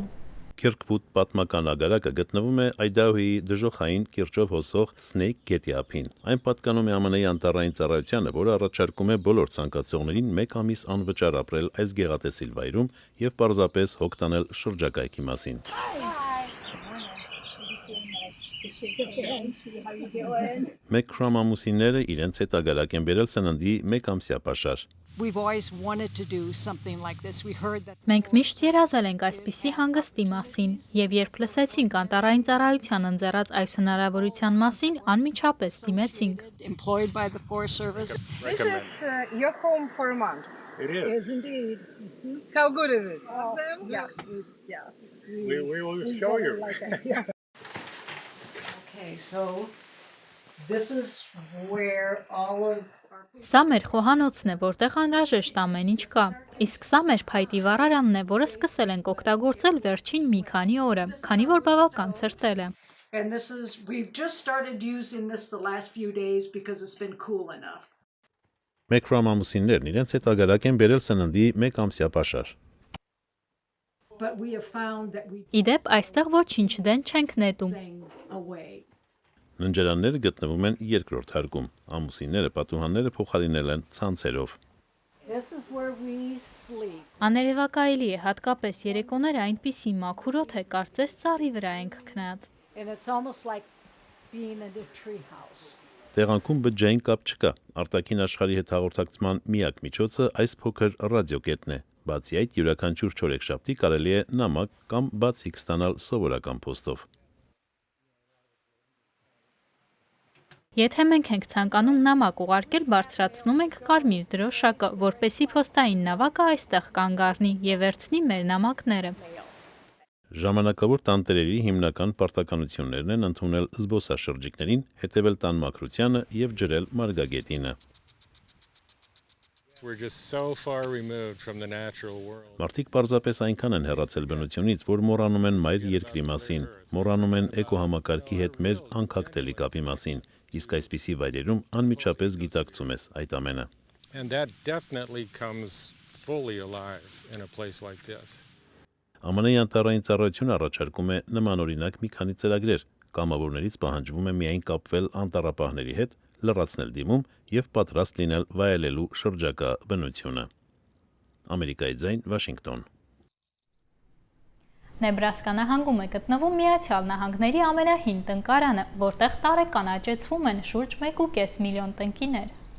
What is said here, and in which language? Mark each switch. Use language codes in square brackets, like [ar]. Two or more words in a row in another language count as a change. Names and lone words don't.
[hy] Քիրքվուդ պատմական ագարակը գտնվում է Այդահոյի դժոխային կիրճով հոսող Սնեյք գետի ափին։ Այն պատկանում է ԱՄՆ-ի անտառային ծառայությանը, որը առաջարկում է բոլոր ցանկացողներին 1 ամիս անվճար ապրել այս գեղատեսիլ վայրում եւ պարզապես հոգ տանել շրջակայքի մասին։ Մեկ քրամ ամուսինները իրենց հետ ագարակ են բերել սննդի 1 ամսյա պաշար։ [en] We've always wanted to do something like this. We heard that [hy] Մենք միշտ երազել ենք այսպիսի հանգստի մասին, եւ երբ լսեցինք անտառային ծառայության ընձեռած այս հնարավորության մասին, անմիջապես դիմեցինք։ [en] employed by the Forest Service. This is your home for a month. It is. Yes, indeed. How good is it? Yeah. We will show you. Okay, so this is where all of our [hy] Սա մեր խոհանոցն է, որտեղ անհրաժեշտ ամեն ինչ կա։ Իսկ սա մեր փայտի վառարանն է, որը սկսել ենք օգտագործել վերջին մի քանի օրը, քանի որ բավական ցրտել է։ [en] And this is we've just started using this the last few days because it's been cool enough. [hy] Մեկրոմ ամուսիններն իրենց հետ ագարակ են բերել սննդի 1 ամսյա պաշար։ [en] But we have found that we [hy] Իդեպ այստեղ ոչինչ դեն չենք նետում։ [en] thing away. [hy] Ննջարանները գտնվում են երկրորդ հարկում։ Ամուսինները պատուհանները փոխարինել են ցանցերով։ [en] This is where we sleep. [hy] Աներևակայելի է, հատկապես երեկոները այնպիսի մաքուրոտ է, կարծես ծառի վրա ենք քնած։ [en] And it's almost like being in a tree house. [hy] Տեղանքում բջջային կապ չկա։ Արտաքին աշխարհի հետ հաղորդակցման միակ միջոցը այս փոքր ռադիոկետն է։ Բացի այդ, յուրաքանչյուր չորեքշաբթի կարելի է նամակ կամ բացիկ ստանալ սովորական փոստով։ Եթե մենք ենք ցանկանում նամակ ուղարկել, բարձրացնում ենք կարմիր դրոշակը, որպեսզի փոստային նավակը այստեղ կանգ առնի եւ վերցնի մեր նամակները։ Ժամանակավոր տանտերերի հիմնական պարտականություններն են ընդունել զբոսաշրջիկներին, հետևել տան մաքրությանը եւ ջրել մարգագետինը։ [en] We're just so far removed from the natural world. [hy] Մարդիկ պարզապես այնքան են հեռացել բնությունից, որ մոռանում են մայր երկրի մասին, մոռանում են էկոհամակարգի հետ մեր անքակտելի կապի մասին, իսկ այսպիսի վայրերում անմիջապես գիտակցում ես այդ ամենը։ [en] And that definitely comes fully alive in a place like this. [hy] ԱՄՆ-ի անտառային ծառայությունը առաջարկում է նմանօրինակ մի քանի ծրագրեր, կամավորներից պահանջվում է միայն կապվել անտառապահների հետ, լրացնել դիմում եւ պատրաստ լինել վայելելու շրջակա բնությունը։ Ամերիկայի ձայն, Վաշինգտոն։ Նեբրասկա նահանգում է գտնվում Միացյալ Նահանգների ամենահին տնկարանը, որտեղ տարեկան աճեցվում են շուրջ 1.5 միլիոն տնկիներ։